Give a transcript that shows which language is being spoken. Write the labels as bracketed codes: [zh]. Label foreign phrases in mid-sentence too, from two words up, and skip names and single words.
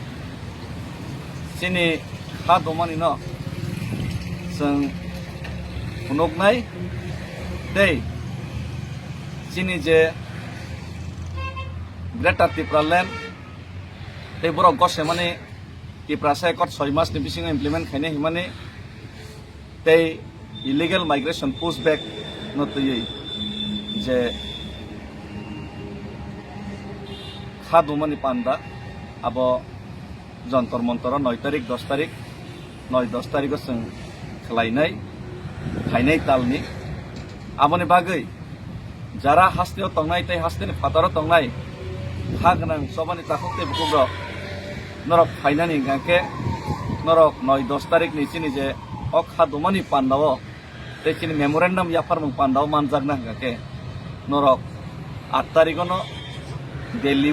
[trp] sini ha domani no sang hunoknai dei sini je Greater Tripura Land tei borok gose mane Tripura sai kot 6 mas ni bising implement khaine himane tei [en] illegal migration pushback [trp] no tui je ha domani panda abo जंतर मंतर 9 तारिख 10 तारिख 9-10 तारिख जों खालायनाय हायनाय तालनि आबनि बागै जारा हास्तेयाव तंनाय तै हास्तेनि फाताराव तंनाय हा गोनां सबानि ताखुते बुकुब्र नरक फायनानि गांके नरक 9-10 तारिख नि चिनि जे अक हा दमानि पान्दाव तै चिनि मेमोरेंडम याफार मुं पान्दाव मानजागना गांके नरक 8 तारिखनो दिल्लीव